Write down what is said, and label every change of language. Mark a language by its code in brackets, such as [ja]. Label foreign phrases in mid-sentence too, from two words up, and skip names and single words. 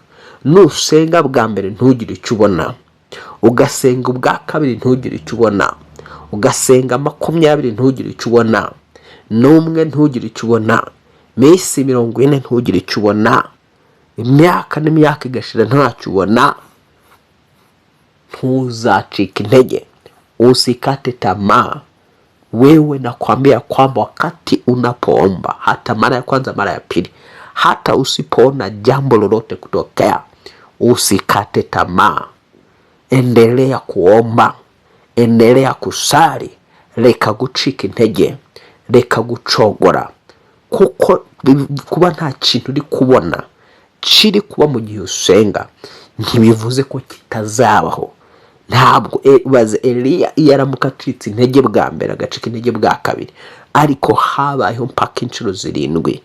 [rw] Nusenga bwa mbere ntugire icyo ubona, ugasenga ubwa kabiri ntugire icyo ubona, ugasenga 20 ntugire icyo ubona, n'umwe ntugire icyo ubona, minsi 40 ntugire icyo ubona, imyaka n'imyaka igashira ntacyo ubona, ntuzacike intege, [sw] usikate tamaa. Wewe nakwambia kwamba wakati unapoomba, hata mara ya kwanza mara ya pili, hata usipoona jambo lolote kutokea, usikate tamaa. Endelea kuomba, endelea kusali, [rw] reka gucika intege, reka gucogora, kuko kuba nta kintu uri kubona kiri kuba mu gihe usenga ntibivuze ko kitazabaho. Ntabwo baze Eliya yaramuka acitse intege bwa mbere agacika intege bwa kabiri, ariko habayeho mpaka inshuro 7.